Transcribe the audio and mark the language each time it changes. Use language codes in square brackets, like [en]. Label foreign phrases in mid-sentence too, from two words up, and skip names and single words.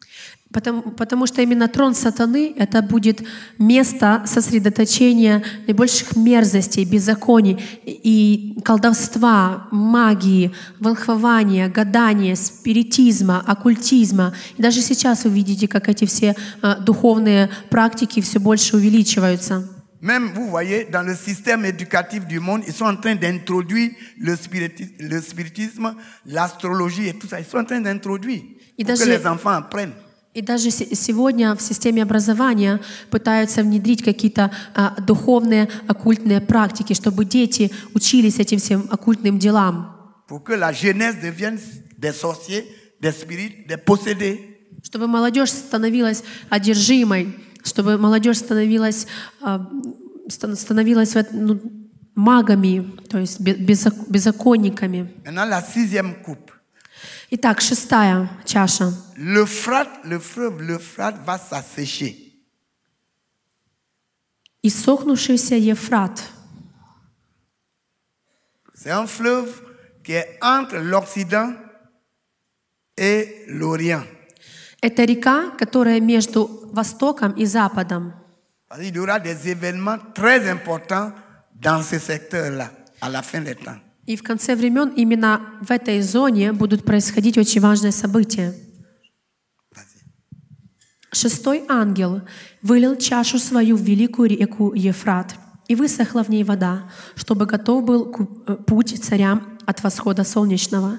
[ru] Потому что именно трон сатаны — это будет место сосредоточения наибольших мерзостей, беззаконий и колдовства, магии, волхвования, гадания, спиритизма, оккультизма. И даже сейчас вы видите, как эти все духовные практики все больше увеличиваются. [fr] Même, vous voyez, dans le système éducatif du monde, ils sont en train d'introduire le spiritisme, l'astrologie et tout ça. Ils sont en train d'introduire pour que les enfants apprennent. [ru] И даже сегодня в системе образования пытаются внедрить какие-то духовные, оккультные практики, чтобы дети учились этим всем оккультным делам. [fr] Pour que la jeunesse devienne des sorciers, des spirites, des possédés. [ru] Чтобы молодежь становилась одержимой, чтобы молодежь становилась магами, то есть беззаконниками. [fr] Maintenant, la 6e coupe. [ru] Итак, 6-я чаша. [fr] Le fleuve l'Euphrate va s'assécher. [ru] Иссохнувшийся Ефрат. [fr] C'est un fleuve qui est entre l'Occident et l'Orient. [ru] Это река, которая между Востоком и Западом. [fr] Il y aura des événements très importants dans ce secteur-là, à la fin des temps. [ru] И в конце времен именно в этой зоне будут происходить очень важные события. 6-й ангел вылил чашу свою в великую реку Ефрат, и высохла в ней вода, чтобы готов был путь царям от восхода солнечного.